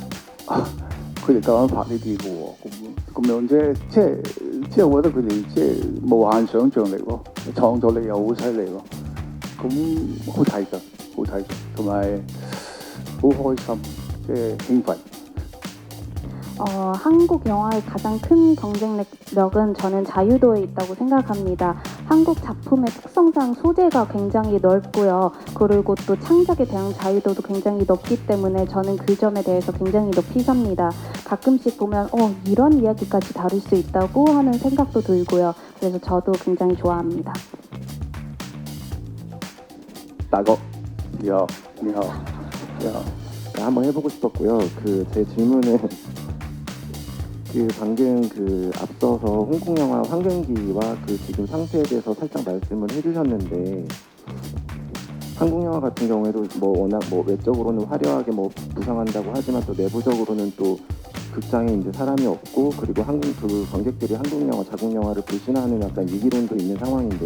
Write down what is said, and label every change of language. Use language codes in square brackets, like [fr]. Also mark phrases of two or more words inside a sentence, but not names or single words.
[yue] 佢哋夠膽拍呢啲嘅喎，咁樣啫，即係我覺得佢哋即係無限想像力咯，創作力又好犀利咯，咁好睇㗎，同埋好開心，即係興奮。 [ko] 한국 영화의 가장 큰 경쟁력은 저는 자유도에 있다고 생각합니다. 한국 작품의 특성상 소재가 굉장히 넓고요. 그리고 또 창작에 대한 자유도도 굉장히 높기 때문에 저는 그 점에 대해서 굉장히 높이 삽니다. 가끔씩 보면 이런 이야기까지 다룰 수 있다고 하는 생각도 들고요. 그래서 저도 굉장히 좋아합니다. [yue] 大哥，你好。 [ko] 한번 해보고 싶었고요. 제 질문은 방금 앞서서 홍콩 영화 환경기와 지금 상태에 대해서 살짝 말씀을 해주셨는데 한국 영화 같은 경우에도 워낙 외적으로는 화려하게 부상한다고 하지만 또 내부적으로는 또 극장에 이제 사람이 없고 그리고 관객들이 한국 영화, 자국 영화를 불신하는 약간 위기론도 있는 상황인데요.